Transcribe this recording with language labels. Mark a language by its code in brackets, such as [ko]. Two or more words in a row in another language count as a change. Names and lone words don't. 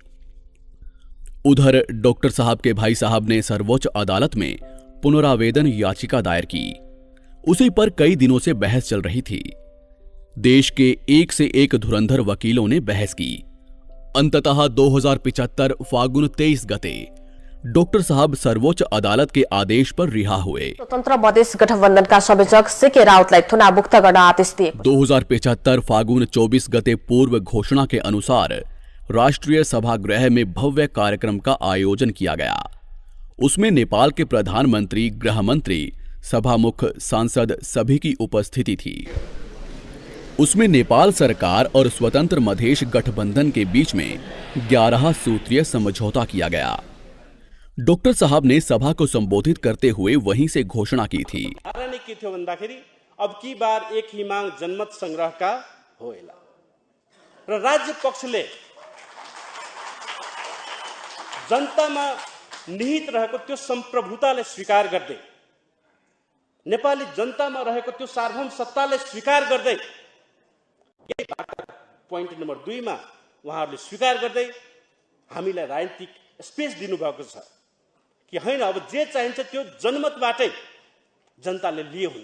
[hi] उधर डॉक्टर साहब के भाई साहब ने सर्वोच्च अदालत में पुनरावेदन याचिका दायर की। उसी पर कई दिनों से बहस चल रही थी। देश के एक से एक धुरंधर वकीलों ने बहस की। अंततः 2075 फागुन 23 गते डॉक्टर साहब सर्वोच्च अदालत के आदेश पर रिहा हुए। [ne] स्वतन्त्र मधेस गठबन्धनका संयोजक सीके राउतलाई थुनामुक्त गर्न आदेश दिए। [hi] 2075 फागुन 24 गते पूर्व घोषणा के अनुसार राष्ट्रीय सभागृह में भव्य कार्यक्रम का आयोजन किया गया। उसमें नेपाल के प्रधानमंत्री, गृह मंत्री, सभामुख, सांसद सभी की उपस्थिति थी। उसमें नेपाल सरकार और स्वतंत्र मधेश गठबंधन के बीच में 11 सूत्रीय समझौता किया गया। डॉक्टर साहब ने सभा को संबोधित करते हुए वहीं से घोषणा की थी। [ne] के थियो भन्दाखेरि [hi] अब की बार एक ही मांग [ne] जनमत संग्रहका होएला र राज्य पक्षले जनतामा निहित रहेको त्यो संप्रभुतालाई स्वीकार गर्दै, नेपाली जनतामा रहेको त्यो सार्वभौम सत्तालाई स्वीकार गर्दै, [en] point number [ne] 2 मा उहाँहरूले स्वीकार गर्दै हामीलाई राजनीतिक स्पेस दिनुभएको छ कि हैन, अब जे चाहिन्छ त्यो जनमतबाटै जनताले लिए हुन्छ।